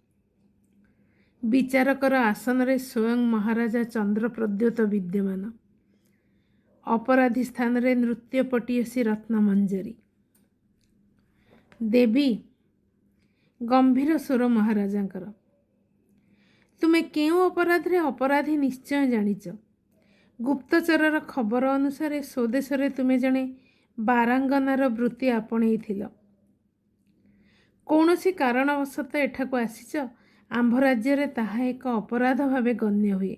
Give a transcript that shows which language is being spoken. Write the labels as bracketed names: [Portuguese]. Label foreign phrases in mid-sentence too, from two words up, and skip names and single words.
[Odia] ବିଚାରକର ଆସନ ରେ ସ୍ୱୟଂ ମହାରାଜା ଚନ୍ଦ୍ରପ୍ରଦ୍ୟୋତ ବିଦ୍ୟମାନ। ଅପରାଧୀ ସ୍ଥାନ ରେ ନୃତ୍ୟପଟୀୟସୀ ରତ୍ନମଞ୍ଜରୀ। ଦେବୀ ଗମ୍ଭୀର ସ୍ୱର ମହାରାଜାଙ୍କର। ତୁମେ କେଉଁ ଅପରାଧରେ ଅପରାଧୀ ନିଶ୍ଚୟ ଜାଣିଛ। ଗୁପ୍ତଚରର ଖବର ଅନୁସାରେ ସ୍ୱଦେଶରେ ତୁମେ ଜଣେ ବାରାଙ୍ଗନାର ବୃତ୍ତି ଆପଣେଇଥିଲ। କୌଣସି କାରଣବଶତଃ ଏଠାକୁ ଆସିଛ। ଆମ୍ଭ ରାଜ୍ୟରେ ତାହା ଏକ ଅପରାଧ ଭାବେ ଗଣ୍ୟ ହୁଏ।